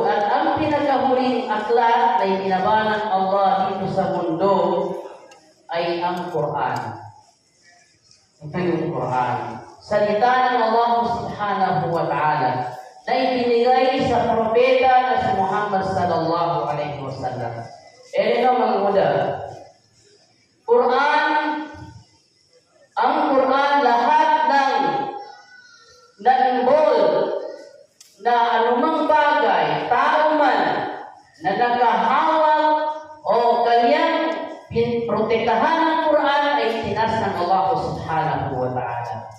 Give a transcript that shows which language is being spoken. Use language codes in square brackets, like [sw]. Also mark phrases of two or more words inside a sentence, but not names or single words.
[tl] At ang pinakahuling aklat na ibinaba ng Allah dito sa mundo ay ang Quran. Ito yung Quran. Salita ng Allah [ar] سبحانه وتعالى [tl] na ibinigay sa propeta na si Muhammad [ar] صلى الله عليه وسلم. [tl] Ito mga muda. Ang Quran lahat ng na-involve na anumang bagay, tao man na nakahawak o kanyang protektahan ng Quran ay tinas ng Allah [ar] سبحانه وتعالى.